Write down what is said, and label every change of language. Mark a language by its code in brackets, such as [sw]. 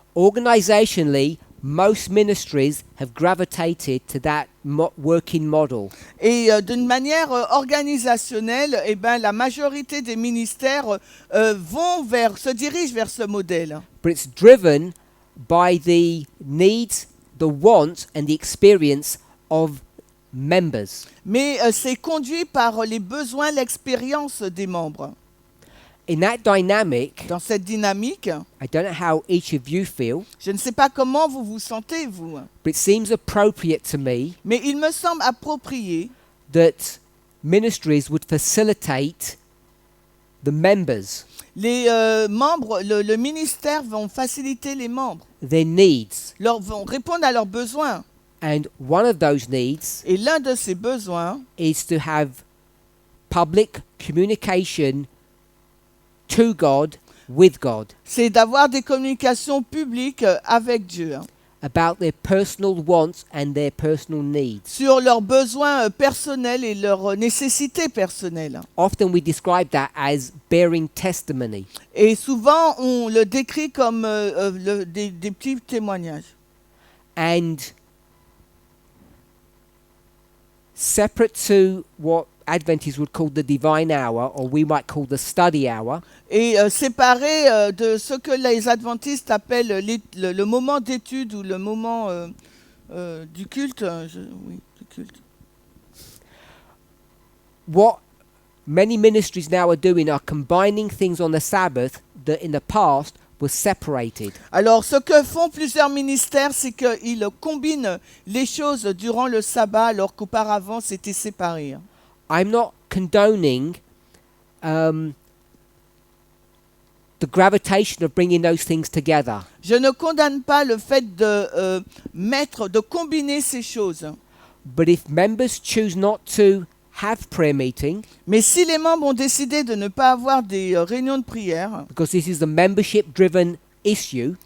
[en] Organizationally, most ministries have gravitated to that working model. [fr] Et d'une manière organisationnelle, eh ben, la majorité des ministères se dirigent vers ce modèle. [en] But it's driven by the needs, the wants, and the experience of members. [fr] Mais c'est conduit par les besoins, l'expérience des membres. [en] In that dynamic, [fr] Dans cette dynamique, [en] I don't know how each of you feel, [fr] je ne sais pas comment vous vous sentez, vous, [en] but it seems appropriate to me [fr] mais il me semble approprié [en] that ministries would facilitate the members, [fr] les membres, le ministère vont faciliter les membres, [en] their needs. [fr] vont répondre à leurs besoins. [en] And one of those needs [fr] Et l'un de ces besoins, [en] is to have public communication to God, with God, [fr] c'est d'avoir des communications publiques avec Dieu [en] about their personal wants and their personal needs. [fr] sur leurs besoins personnels et leurs nécessités personnelles. [en] Often we describe that as bearing testimony. [fr] Et souvent, on le décrit comme des petits témoignages. [en] And separate to what Adventists would call the divine hour, or we might call the study hour, [fr] Et séparé de ce que les adventistes appellent le moment d'étude ou le moment du culte. Oui, du culte. [en] what many ministries now are doing are combining things on the Sabbath that in the past was separated. [fr] Alors, ce que font plusieurs ministères, c'est qu'ils combinent les choses durant le sabbat, alors qu'auparavant, c'était séparé. [en] I'm not condoning the gravitation of bringing those things together. [fr] Je ne condamne pas le fait de combiner ces choses. [en] But if members choose not to have prayer meeting, [fr] Mais si les membres ont décidé de ne pas avoir des réunions de prière, [en] because this is a membership-driven issue,